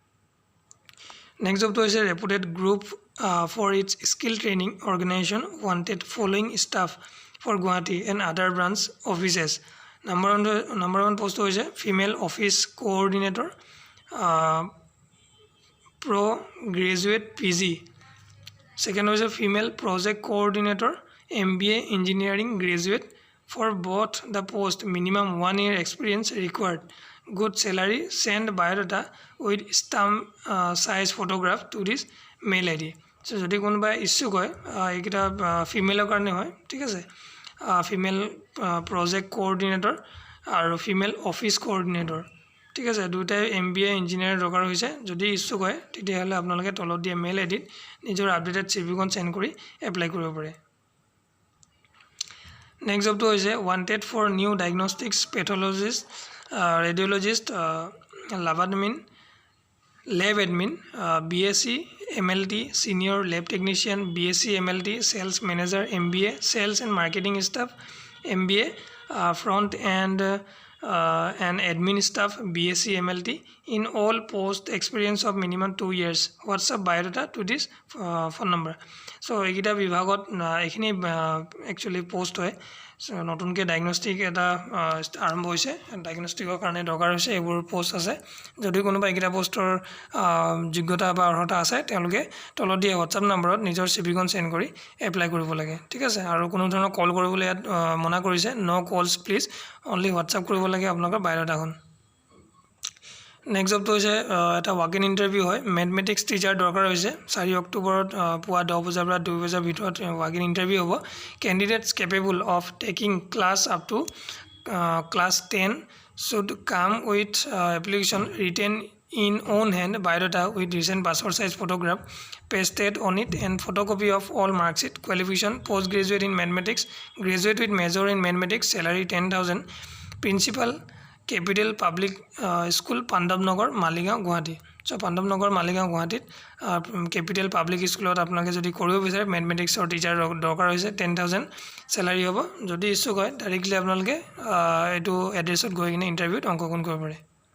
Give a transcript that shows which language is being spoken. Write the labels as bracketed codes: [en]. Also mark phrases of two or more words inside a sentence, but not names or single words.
[as] নেক্সট জবটো হৈছে [en] reputed group for its skill training organisation wanted following staff for Guwahati and other branch offices number 1 [as] পোষ্ট হৈছে [en] female office coordinator pro graduate PG second হৈছে female project coordinator MBA engineering graduate for both the post minimum 1 year experience required good salary send biodata with stamp size photograph to this mail ID [as] so যদি কোনোবা ইচ্ছুক হয় এইকেইটা ফিমেলৰ কাৰণে হয় ঠিক আছে [en] female project coordinator [as] আৰু [en] female office coordinator [as] ঠিক আছে দুটাই [en] MBA engineer [as] দৰকাৰ হৈছে যদি ইচ্ছুক হয় তেতিয়াহ'লে আপোনালোকে তলত দিয়া মেইল আইডিত নিজৰ আপডেটেড CVখন চেণ্ড কৰি এপ্লাই কৰিব পাৰে নেক্সট জবটো হৈছে [en] wanted for new diagnostics pathologist radiologist lavadmin lab admin BSc MLT senior lab technician BSc MLT sales manager MBA sales and marketing staff MBA front and admin staff BSc MLT in all post experience of minimum 2 years WhatsApp biodata to this phone number so [as] এইকেইটা বিভাগত এইখিনি একচুয়ালি পোষ্ট হয় নতুনকৈ ডায়াগনষ্টিক এটা আৰম্ভ হৈছে ডায়াগনষ্টিকৰ কাৰণে দৰকাৰ হৈছে এইবোৰ পোষ্ট আছে যদি কোনোবা এইকেইটা পোষ্টৰ যোগ্যতা বা অৰ্হতা আছে তেওঁলোকে তলত দিয়া WhatsApp নম্বৰত নিজৰ CVখন চেণ্ড কৰি এপ্লাই কৰিব লাগে ঠিক আছে আৰু কোনো ধৰণৰ কল কৰিবলৈ ইয়াত মনা কৰিছে [en] no calls please only WhatsApp [as] কৰিব লাগে আপোনালোকৰ বায়োডাটাখন নেক্সট জবটো হৈছে এটা [en] walk in interview [as] হয় [en] mathematics teacher [as] দৰকাৰ হৈছে 4 অক্টোবৰত পুৱা 10 বজাৰ পৰা 2 বজাৰ ভিতৰত [en] walk in interview [as] হ'ব [en] candidates capable of taking class up to class 10 should come with application ৰিটেন in own hand biodata with recent passport size photograph pasted on it and photocopy of all mark sheet qualification postgraduate in mathematics graduate with major in mathematics salary 10,000 principal capital public school Pandavnagar Maligaon Guwahati so Pandavnagar Maligaon Guwahati capital public school [as] আপোনালোকে যদি কৰিব বিচাৰে [en] mathematics টিচাৰ [as] দৰকাৰ হৈছে 10,000 salary হ'ব যদি ইচ্ছুক হয় ডাইৰেক্টলি আপোনালোকে এটো এড্ৰেছত গৈ কিনে ইন্টাৰভিউত অংশগ্ৰহণ কৰিব পাৰে